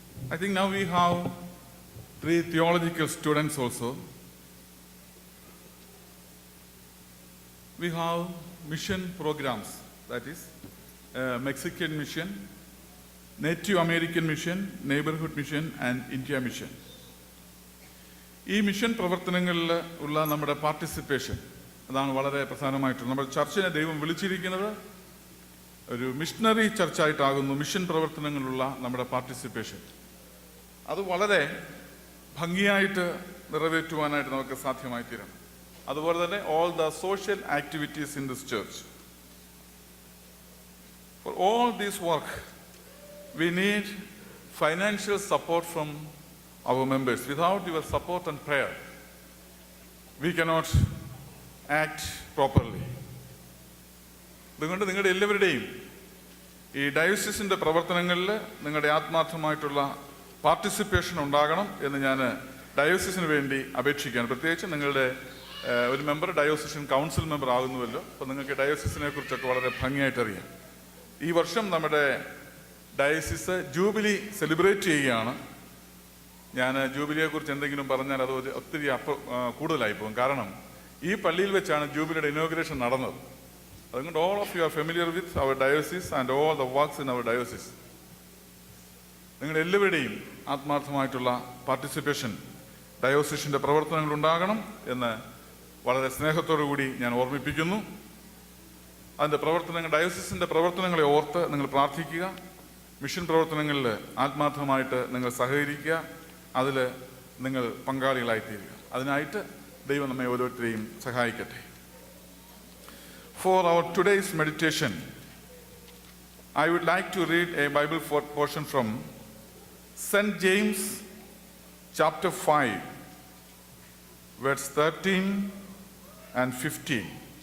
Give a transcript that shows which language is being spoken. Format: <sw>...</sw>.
<en>I think now we have 3 theological students also. We have mission programs, that is Mexican mission, Native American mission, Neighborhood mission and India mission.</en> <ml>ഈ mission പ്രവർത്തനങ്ങളിൽ ഉള്ള നമ്മുടെ participation അതാണ് വളരെ പ്രധാനമായിട്ടുള്ളത്. നമ്മുടെ ചർച്ചിനെ ദൈവം വിളിച്ചിരിക്കുന്നത് ഒരു മിഷണറി ചർച്ചായിട്ടാകുന്നു. മിഷൻ പ്രവർത്തനങ്ങളിലുള്ള നമ്മുടെ പാർട്ടിസിപ്പേഷൻ അത് വളരെ ഭംഗിയായിട്ട് നിറവേറ്റുവാനായിട്ട് നമുക്ക് സാധ്യമായി തീരണം. അതുപോലെ തന്നെ</ml> <en>all the social activities in this church. For all this work, we need financial support from our members. Without your support and prayer, we cannot act properly.</en> <ml>അതുകൊണ്ട് നിങ്ങളുടെ എല്ലാവരുടെയും ഈ ഡയോസിസിൻ്റെ പ്രവർത്തനങ്ങളിൽ നിങ്ങളുടെ ആത്മാർത്ഥമായിട്ടുള്ള പാർട്ടിസിപ്പേഷൻ ഉണ്ടാകണം എന്ന് ഞാൻ ഡയോസിസിന് വേണ്ടി അപേക്ഷിക്കുകയാണ്. പ്രത്യേകിച്ച് നിങ്ങളുടെ ഒരു മെമ്പർ ഡയോസിഷൻ കൗൺസിൽ മെമ്പർ ആകുന്നുവല്ലോ, അപ്പോൾ നിങ്ങൾക്ക് ഡയോസിസിനെ കുറിച്ചൊക്കെ വളരെ ഭംഗിയായിട്ട് അറിയാം. ഈ വർഷം നമ്മുടെ ഡയോസിസ് ജൂബിലി സെലിബ്രേറ്റ് ചെയ്യുകയാണ്. ഞാൻ ജൂബിലിയെക്കുറിച്ച് എന്തെങ്കിലും പറഞ്ഞാൽ അത് ഒത്തിരി കൂടുതലായി പോകും. കാരണം ഈ പള്ളിയിൽ വെച്ചാണ് ജൂബിലിയുടെ ഇനോഗ്രേഷൻ നടന്നത്.</ml> <en>അതുകൊണ്ട് all of you are familiar with our diocese and all the works in our diocese.</en> <ml>നിങ്ങളുടെ എല്ലാവരുടെയും ആത്മാർത്ഥമായിട്ടുള്ള പാർട്ടിസിപ്പേഷൻ ഡയോസിസിൻ്റെ പ്രവർത്തനങ്ങൾ ഉണ്ടാകണം എന്ന് വളരെ സ്നേഹത്തോടു കൂടി ഞാൻ ഓർമ്മിപ്പിക്കുന്നു. അതിൻ്റെ പ്രവർത്തനങ്ങൾ, ഡയോസിസിൻ്റെ പ്രവർത്തനങ്ങളെ ഓർത്ത് നിങ്ങൾ പ്രാർത്ഥിക്കുക. മിഷൻ പ്രവർത്തനങ്ങളിൽ ആത്മാർത്ഥമായിട്ട് നിങ്ങൾ സഹകരിക്കുക. അതിൽ നിങ്ങൾ പങ്കാളികളായിത്തീരുക. അതിനായിട്ട് ദൈവം നമ്മെ ഓരോരുത്തരെയും സഹായിക്കട്ടെ.</ml> <en>For our today's meditation, I would like to read a Bible portion from St. James chapter 5, verse 13 and 15.</en>